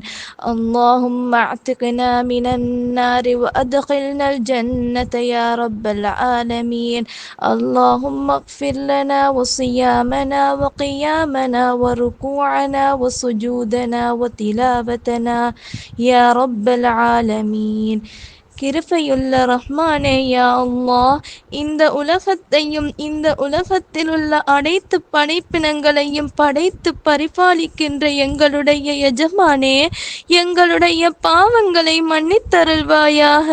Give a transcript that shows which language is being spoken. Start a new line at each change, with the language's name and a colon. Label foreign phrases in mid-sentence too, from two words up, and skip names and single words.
Arabic: اللهم اعتقنا من النار وأدخلنا الجنة يا رب العالمين. اللهم اغفر لنا وصيامنا وقيامنا وركوعنا وسجودنا وتلاوتنا يا رب العالمين.
Tamil: கிருபையுள்ள ரஹ்மானே,
Arabic: يا الله,
Tamil: இந்த உலகத்தையும் இந்த உலகத்தில் உள்ள அனைத்து படைப்பினங்களையும் படைத்து பரிபாலிக்கின்ற எங்களுடைய எஜமானே, எங்களுடைய பாவங்களை மன்னித்தருள்வாயாக.